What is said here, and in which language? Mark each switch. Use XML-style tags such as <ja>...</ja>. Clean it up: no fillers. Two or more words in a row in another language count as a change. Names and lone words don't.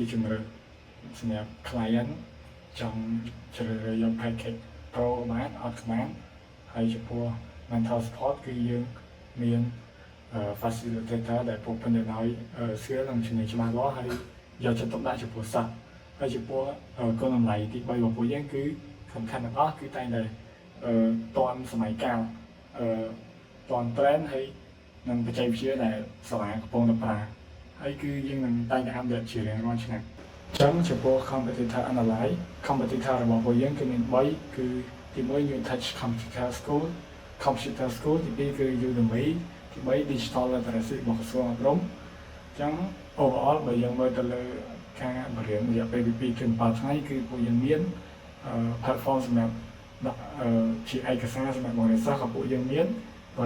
<km>ជំរឿនសម្រាប់ client ចង់ជ្រើសរើសយក</km> <en>package pro</en> <km>បានអត់បានហហើយចំពោះ</km> <en>mental support</en> <km>គឺយើងមាន facilitator ដែលពុកបណ្ឌិតឲ្យស្គាល់និងជំនាញច្បាស់លាស់ហើយយកចិត្តទុកដាក់ចំពោះសិស្សហើយចំពោះគុណតម្លៃទី3របស់ពួកយើងគឺសំខាន់ទាំងអស់គឺតែងតែតាន់ សម័យកាលតាន់ trend ហើយនិងបច្ចេកវិទ្យាដែលសាលាកំពុងតែប្រើហើយគឺយើងនឹងតែងតែ update ជារៀងរាល់ឆ្នាំអញ្ចឹងចំពោះ</km> <en>competitor analyze competitor</en> <km>របស់ពួកយើងគឺមាន3គឺទី1 New Touch Computer School ទី2គឺ Udemy ទី3 Digital Literacy របស់ក្រសួងអប់រំអញ្ចឹង overall បើយើងមើលទៅលើការបរៀនរយៈពេលពី2 ถึง 7 ថ្ងៃគឺពួកយើងមានplatform សម្រាប់ជាឯកសារសម្រាប់បង្រៀនសិស្សក៏ពួកយើងមានប</km>